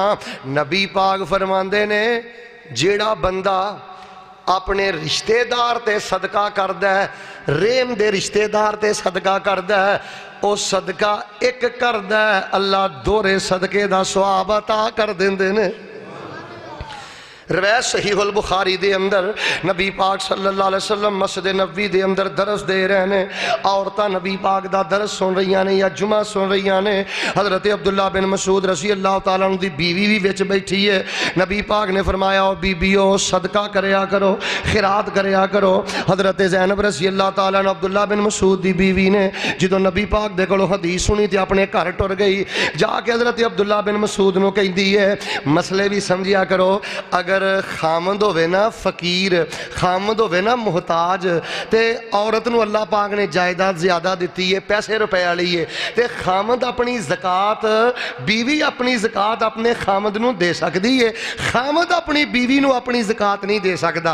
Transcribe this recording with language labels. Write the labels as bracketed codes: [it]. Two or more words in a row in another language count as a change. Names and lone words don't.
[pa] نبی پاک فرماندے نے جیڑا بندہ اپنے رشتہ دار تے صدقہ کردا ہے، ریم دے رشتہ دار تے صدقہ کردا ہے، او صدقہ ایک کردا ہے، اللہ دوہرے صدقے دا ثواب عطا کر دیندے نے. روایت صحیح البخاری دے اندر نبی پاک [ar] صلى الله عليه وسلم [pa] مسجد نبوی دے اندر درس دے رہے نے، عورتاں نبی پاک دا درس سن رہی نے یا جمعہ سن رہی نے. حضرت عبداللہ بن مسعود [ar] رضي الله تعالى عنه [pa] دی بیوی بھی وچ بیٹھی ہے. نبی پاک نے فرمایا، او بیبیو صدقہ کریا کرو، خیرات کریا کرو. حضرت زینب [ar] رضي الله تعالى عنها [pa] عبداللہ بن مسعود دی بیوی نے جو نبی پاک دے کولوں حدیث سنی تو اپنے گھر ٹر گئی. جاکے حضرت عبداللہ بن مسعود نوں کہندی ہے، مسئلے بھی سمجھیا کرو، اگر خامد ہووے نا فقیر، خامد ہووے نا محتاج، تے عورت نوں اللہ پاک نے جائیداد زیادہ دتی ہے، پیسے روپئے والی ہے، تے خامد اپنی زکات، بیوی اپنی زکات اپنے خامد نوں دے سکدی ہے، خامد اپنی بیوی نوں اپنی زکات نہیں دے سکدا.